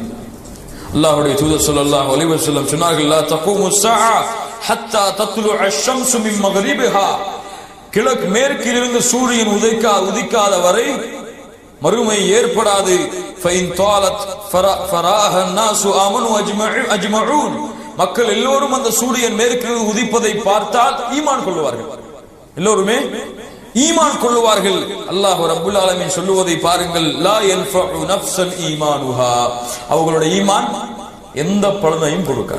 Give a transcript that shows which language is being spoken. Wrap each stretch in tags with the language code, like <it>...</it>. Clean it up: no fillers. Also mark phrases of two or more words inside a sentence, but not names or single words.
<ta>அல்லாஹ்வுடைய தூதர்</ta> <ar>صلى الله عليه وسلم சொன்னார்கள், لا تقوم الساعة حتى تطلع الشمس من مغربها.</ar> <ta>கிழக்கு மேற்கிலிருந்து சூரியன் உதிக்காத வரை மறுமை ஏற்படாது.</ta> <ar>فإن طلعت فرآها الناس آمنوا اجمعون.</ar> <ta>மக்கள் எல்லோரும் அந்த சூரியன் மேற்கில் உதிப்பதை பார்த்தால் ஈமான் கொள்வார்கள். எல்லோருமே ஈமான் கொள்வார்கள். அல்லாஹ்</ta> <ar>رب العالمين</ar> <ta>சொல்லுவதை பாருங்கள்.</ta> <ar>لا ينفع نفسا إيمانها.</ar> <ta>அவங்களுடைய ஈமான் எந்த பலனையும் கொடுக்காது.</ta>